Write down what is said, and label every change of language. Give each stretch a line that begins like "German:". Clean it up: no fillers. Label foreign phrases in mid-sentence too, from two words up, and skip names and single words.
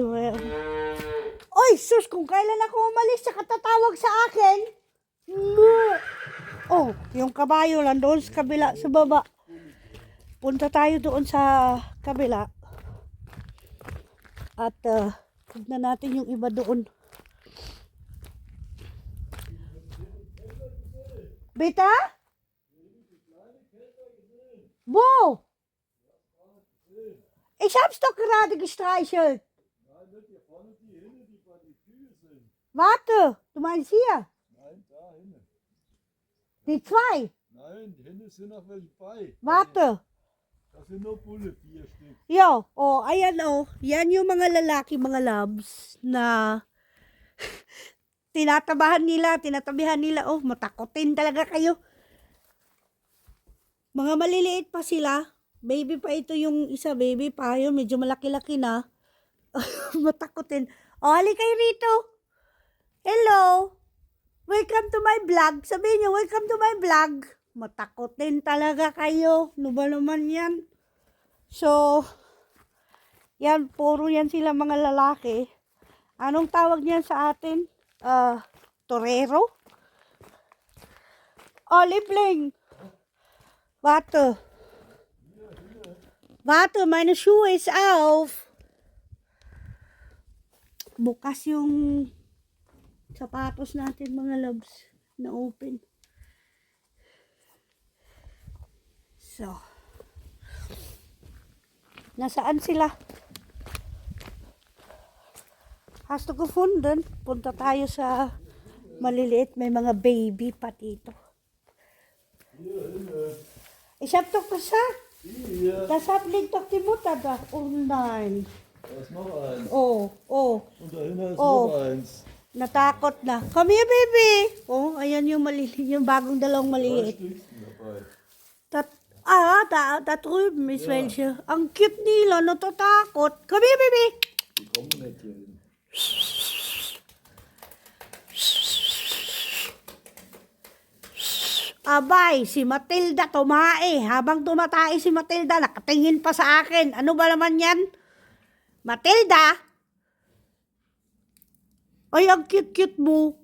Filipino: Oy, sus, kung kailan ako umalis, saka tatawag sa akin. Oh, yung kabayo lang doon sa kabila, sa baba. Punta tayo doon sa kabila. At, tignan natin yung iba doon.
German: Beta? Wo? Ich hab's doch gerade gestreichelt. Warte, du meinst hier? Nein, da hinten. Die zwei? Nein, hinten sind noch welche bei. Warte. Das sind nur Bulle, 4 Stück.
Filipino: Yo, ayan Yan yung mga lalaki, mga loves na tinatabihan nila. Oh, matakotin talaga kayo. Mga maliliit pa sila. Baby pa ito yung isa, baby pa. Yun, medyo malaki-laki na. Matakotin. Ali kayo rito.
English: Hello. Welcome to my vlog.
Filipino: Sabihin niyo,
English: welcome to my vlog.
Filipino: Matakotin talaga kayo. Ano ba naman yan? So, yan, puro yan sila mga lalaki. Anong tawag niyan sa atin?
German: Torero? Liebling. Warte, meine Schuhe ist auf.
Filipino: Bukas yung sapatos natin mga loves
English: na open.
Filipino: So, nasaan sila?
German: Hast du gefunden?
Filipino: Punta tayo sa maliliit. May mga baby pa dito.
German: Ich hab doch gesagt, deshalb liegt doch die Mutter da. Oh nein. Da ist noch eins. Oh. Und dahinter ist Oh. noch eins.
Filipino: Natakot na.
English: Come here, baby.
Filipino: Oh, ayan yung yung bagong dalawang maliit.
German: Da drüben ist welche.
Filipino: Ang cute nila, natatakot.
English: Come here, baby.
German: Die kommen nicht hier hin.
Filipino: Abay, si Matilda tumae. Habang tumatay si Matilda, nakatingin pa sa akin. Ano ba naman yan? Matilda? Ay, ang cute-cute mo.